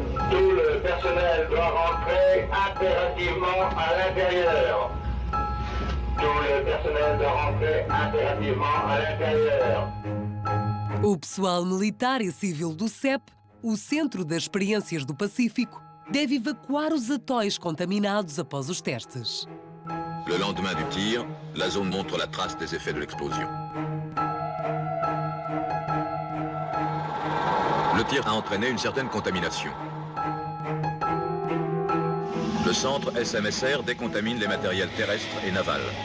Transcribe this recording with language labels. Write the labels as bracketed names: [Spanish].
[French] Tout le personnel doit rentrer impérativement à l'intérieur. Tout le personnel doit rentrer impérativement à l'intérieur. [Portuguese] O pessoal militar e civil do CEP, o Centro das Experiências do Pacífico, deve evacuar os atóis contaminados após os testes. [French] Le lendemain du tir, la zone montre la trace des effets de l'explosion. Le tir a entraîné une certaine contamination. Le centre SMSR décontamine les matériels terrestres et navals.